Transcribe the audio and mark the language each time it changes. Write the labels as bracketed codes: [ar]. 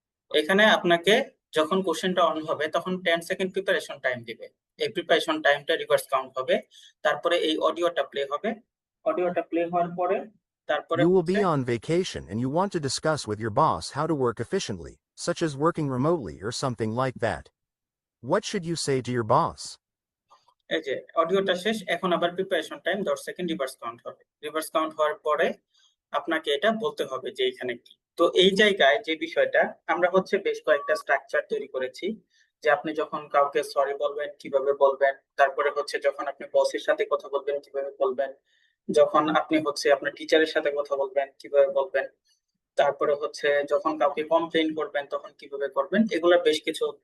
[bn] এখানে আপনাকে যখন কোশ্চেনটা অন হবে তখন 10 সেকেন্ড প্রিপারেশন টাইম দিবে। এই প্রিপারেশন টাইমটা রিভার্স কাউন্ট হবে, তারপরে এই অডিওটা প্লে হবে। অডিওটা প্লে হওয়ার পরে তারপরে [en] You will [bn] হচ্ছে [en] be on vacation and you want to discuss with your boss how to work efficiently, such as working remotely or something like that. What should you say to your boss? [bn] এই যে অডিওটা শেষ, এখন আবার preparation time 10 second reverse count হবে। Reverse count হওয়ার পরে আপনাকে এটা বলতে হবে যে এখানে কি। তো এই জায়গায় যে বিষয়টা আমরা হচ্ছে বেশ কয়েকটা স্ট্রাকচার তৈরি করেছি, যে আপনি যখন কাউকে সরি বলবেন কিভাবে বলবেন, তারপরে হচ্ছে যখন আপনি বসের সাথে কথা বলবেন কিভাবে বলবেন, যখন আপনি হচ্ছে আপনার টিচারের সাথে কথা বলবেন কিভাবে বলবেন, তারপরে হচ্ছে যখন কাউকে কমপ্লেইন করবেন তখন কিভাবে করবেন, এগুলা বেশ কিছু।